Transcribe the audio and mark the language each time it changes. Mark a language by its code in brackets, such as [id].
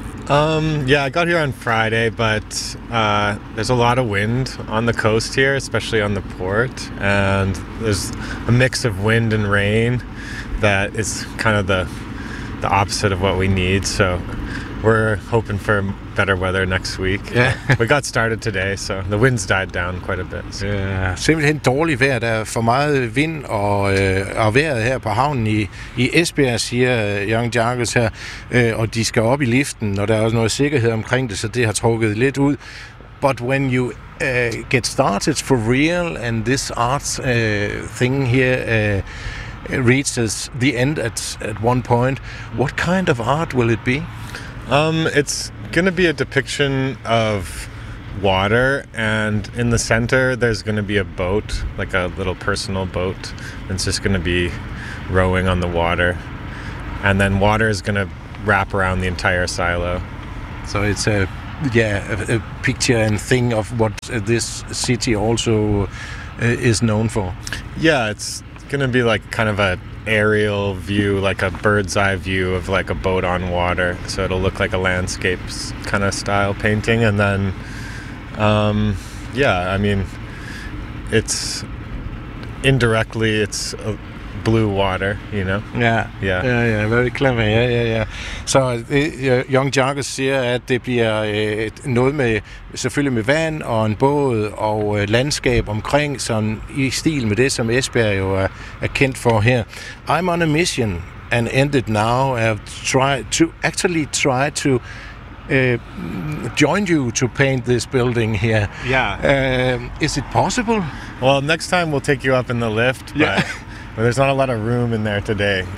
[en] Yeah, I got here on Friday, but there's a lot of wind on the coast here, especially on the port, and there's a mix of wind and rain that is kind of the opposite of what we need, so we're hoping for better weather next week. Yeah. We got started today, so the wind's died down quite a bit. [da] Ja, simpelthen dårlig vejr. Der er for meget vind og vejret her på havnen i Esbjerg, siger Young Jargus her. Og de skal op i liften, og der er også noget sikkerhed omkring det, så det har trukket lidt ud. [en] But when you get started for real, and this art thing here reaches the end at one point, what kind of art will it be? It's going to be a depiction of water, and in the center there's going to be a boat, like a little personal boat, and it's just going to be rowing on the water, and then water is going to wrap around the entire silo. So it's a picture and thing of what this city also is known for. Yeah, it's going to be like kind of a aerial view, like a bird's eye view of like a boat on water, so it'll look like a landscape kind of style painting. And then it's indirectly it's blue water, you know. Yeah very clever. [da] Så Young Jargus siger, at det bliver noget med selvfølgelig med vand og en båd og landskab omkring, sådan i stil med det, som Esbjerg jo er kendt for her. [en] I'm on a mission and ended now. I've tried to join you to paint this building here. Yeah. Is it possible? Well, next time we'll take you up in the lift, yeah. But there's not a lot of room in there today.